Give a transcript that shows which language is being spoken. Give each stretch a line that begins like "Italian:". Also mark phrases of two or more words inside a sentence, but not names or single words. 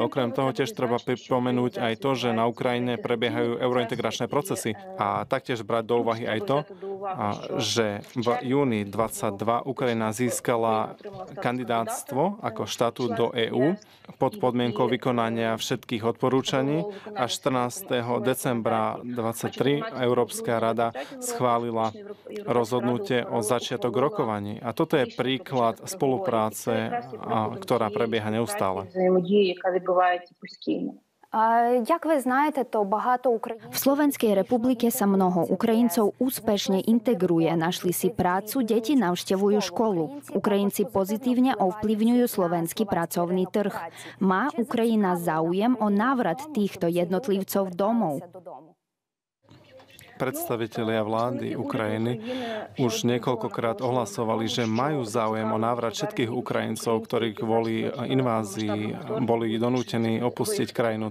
Slovak: Okrem toho tiež treba pripomenúť aj to, že na Ukrajine prebiehajú eurointegračné procesy a taktiež brať do úvahy aj to, že v júni 2022 Ukrajina získala kandidátstvo ako štatút do EÚ pod podmienkou vykonania všetkých odporúčaní a 14. decembra 2023 Európska rada schválila rozhodnutie o začiatok rokovaní. A toto je príklad spolupráce, ktorá prebieha neustále.
Ukrainian: взаємодії, яка відбувається постійно. як ви знаєте, то багато
Slovak: V
Ukrainian: українців
Slovak: Slovenskej republike sa mnoho Ukrajincov úspešne integruje. Našli si prácu, deti navštevujú školu. Ukrajinci pozitívne ovplyvňujú slovenský pracovný trh. Má Ukrajina záujem o návrat týchto jednotlivcov domov? Predstavitelia vlády Ukrajiny už niekoľkokrát ohlasovali, že majú záujem o návrat všetkých Ukrajincov, ktorí kvôli invázii boli donútení opustiť krajinu.